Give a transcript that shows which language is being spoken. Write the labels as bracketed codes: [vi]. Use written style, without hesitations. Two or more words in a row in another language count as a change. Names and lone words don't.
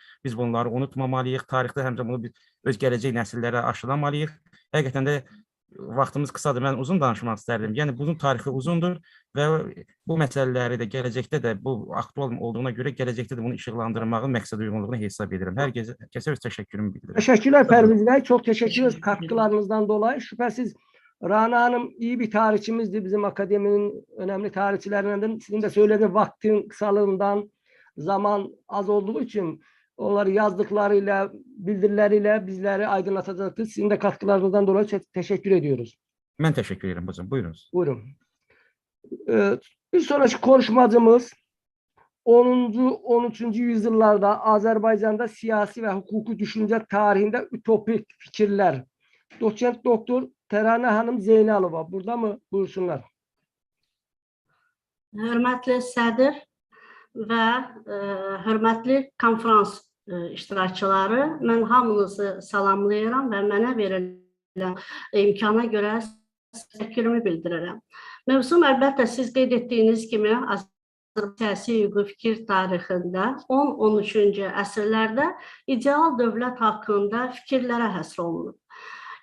[az] Biz bunları unutmamalıyıq. Tarixdə həmçə bunu öz gələcək nəsillərə aşılamalıyıq. Həqiqətən də vaxtımız qısadır, mən uzun danışmaq istərdim. Yəni, bunun tarixi uzundur və bu məsələləri də gələcəkdə də bu aktual olduğuna görə gələcəkdə də bunu işıqlandırmağın məqsəd uyğunluğunu hesab edirəm. Hər kəsə öz təşəkkürümü bildirirəm. [tr] Teşekkürler Perviz Bey. Çok teşekkür ederiz katkılarınızdan dolayı. Şüphesiz Rana Hanım iyi bir tarihçimizdi. Bizim akademinin önemli tarihçilerinden. Sizin de söylediğiniz vaktin kısalığından zaman az olduğu için onları yazdıklarıyla, bildirileriyle bizleri aydınlatacaktır. Sizin de katkılarınızdan dolayı teşekkür ediyoruz. Ben teşekkür ederim hocam. Buyurunuz. Buyurun. Bir sonraki konuşmacımız 10-13. yüzyıllarda Azerbaycan'da siyasi ve hukuki düşünce tarihinde ütopik fikirler. Doçent Doktor Terane Hanım Zeynalova. Burada mı? Buyursunlar. [az] Hörmətli sədr və hörmətli konferans iştirakçıları, mən hamınızı salamlayıram və mənə verilən imkana görə təşəkkürümü bildirirəm. Mövzum əlbəttə siz qeyd etdiyiniz kimi Azərbaycan siyasi hüquqi fikir tarixində 10-13-cü əsrlərdə ideal dövlət haqqında fikirlərə həsr olunub.